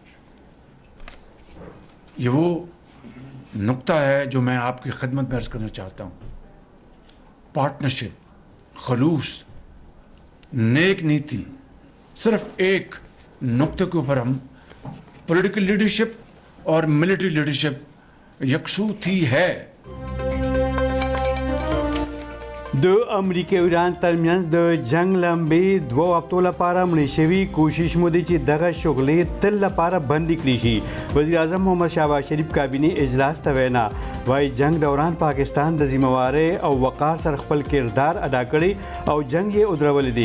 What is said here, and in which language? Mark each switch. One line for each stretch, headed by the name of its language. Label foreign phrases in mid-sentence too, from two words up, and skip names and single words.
Urdu: یہ وہ نکتہ ہے جو میں آپ کی خدمت میں عرض کرنا چاہتا ہوں. پارٹنرشپ، خلوص، نیک نیتی، صرف ایک نکتے کے اوپر ہم
English: political leadership
Urdu: اور
English: military leadership
Urdu: یکسو تھی ہے.
Pashto: د امریکا او ایران ترمنځ د جنگ لمبې 2 هفتو لپاره مړې شوي کوشش مو دي چې دغه شغلې تل لپاره بندي کړي شي. وزیر اعظم محمد شهباز شریف کابینه اجلاس ته وینا وايي جنگ دوران پاکستان د ذمہواری او وقار سره خپل کردار ادا کړی او جنگ یې ودرول دي.